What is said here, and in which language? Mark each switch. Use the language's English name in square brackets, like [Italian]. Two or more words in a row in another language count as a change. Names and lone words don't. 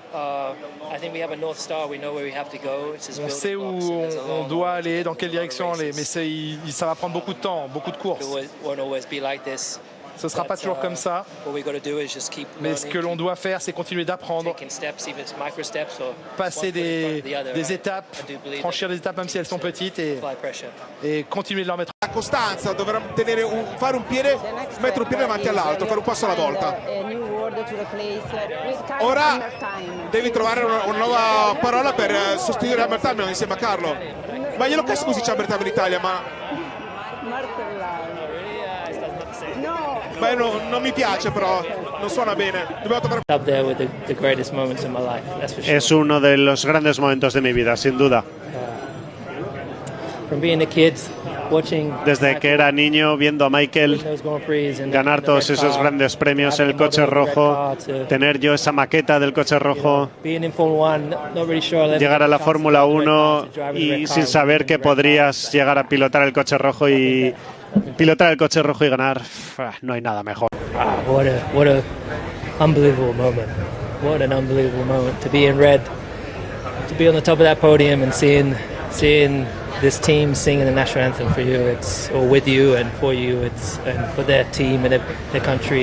[French] On sait où on doit aller, dans quelle direction aller, mais ça va prendre beaucoup de temps, beaucoup de courses. Ce ne sera pas toujours comme ça, mais ce que l'on doit faire, c'est continuer d'apprendre, passer des étapes, franchir des étapes même si elles sont petites et continuer de leur mettre. [Italian] La costanza, dovremmo fare mettere un piede davanti all'altro, fare un passo alla volta. Ora devi trovare una nuova parola per sostituire Hamilton insieme a Carlo. Ma gliel'ho chiesto così c'è Hamilton in Italia, ma beh, non mi piace, però non suona bene. [Spanish] Es uno de los grandes momentos de mi vida, sin duda. Desde que era niño, viendo a Michael ganar todos esos grandes premios en el coche rojo, tener yo esa maqueta del coche rojo, llegar a la Fórmula 1 y sin saber que podrías llegar a pilotar el coche rojo y ganar, no hay nada mejor. [English] What a unbelievable moment. What an unbelievable moment to be in red, to be on the top of that podium and seeing this team singing the national anthem for you, or with you and for you, and for their team and their country.